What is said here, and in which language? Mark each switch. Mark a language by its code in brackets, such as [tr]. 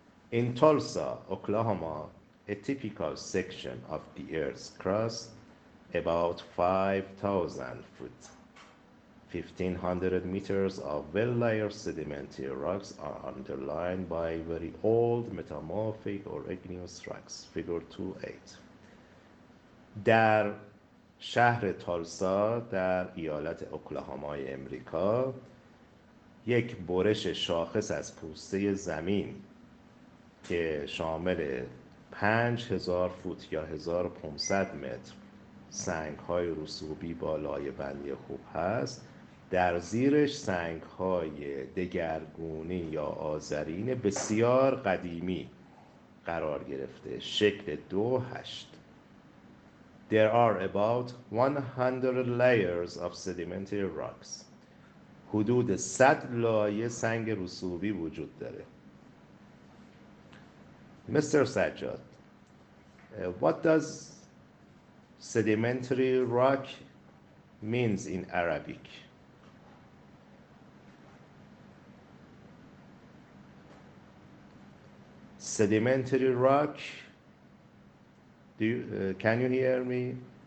[en] In Tulsa, Oklahoma, a typical section of the Earth's crust, about 5,000 foot, 1,500 meters of well-layered sedimentary rocks are underlined by very old metamorphic or igneous rocks. Figure 2.8. [fa] در شهر تالسا در ایالت اوکلاهامای امریکا یک برش شاخص از پوسته زمین که شامل 5,000 فوت یا 1,500 متر سنگ‌های رسوبی با لایه‌بندی خوب هست، در زیرش سنگ‌های دگرگونی یا آذرین بسیار قدیمی قرار گرفته، شکل 2.8. [en] There are about 100 layers of sedimentary rocks. [fa] حدود 100 لایه سنگ رسوبی وجود داره. [en] Mr. Sajjad, what does sedimentary rock means in Arabic? Sedimentary rock, can you hear me?